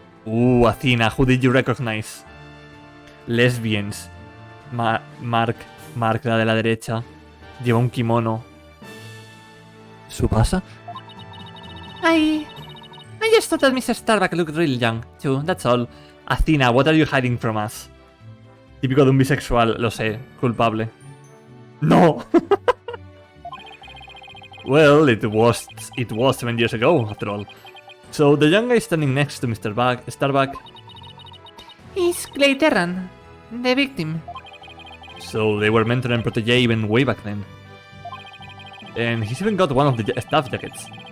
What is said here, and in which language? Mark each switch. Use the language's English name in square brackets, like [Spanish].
[English] Ooh, Athena, who did you recognize? Lesbians. Mark. [Spanish] Mark, la de la derecha. Lleva un kimono. ¿Su pasa? [English] I just thought that Mr. Starbuck looked really young, too, that's all. Athena, what are you hiding from us? [Spanish] Típico de un bisexual, lo sé, culpable. ¡No! [English] Well, it was 7 years ago, after all. So, the young guy standing next to Mr. Starbuck. He's Clay Terran, the victim. So, they were mentor and protege even way back then. And he's even got one of the staff jackets.